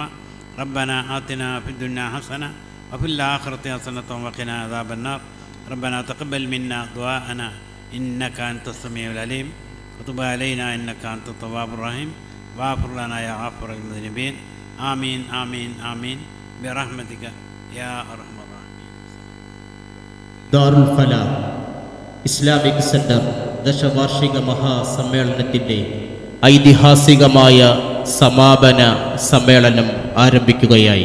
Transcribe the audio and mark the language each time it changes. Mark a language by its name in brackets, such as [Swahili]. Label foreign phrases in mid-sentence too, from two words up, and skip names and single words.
[Arabic] ربنا آتنا في الدنيا حسنة وفي الآخرة حسنة وقنا عذاب النار. ربنا تقبل منا دعاءنا إنك أنت السميع العليم وتب علينا إنك أنت التواب الرحيم واغفر لنا يا غافر المذنبين. آمين آمين آمين برحمتك يا أرحم الراحمين. [Malayalam] ദാറുൽ ഫലാഹ് ഇസ്ലാമിക് സെന്റർ ദശവാർഷിക മഹാസമ്മേളനത്തിൻ്റെ ഐതിഹാസികമായ സമാപന സമ്മേളനം ആരംഭിക്കുകയായി.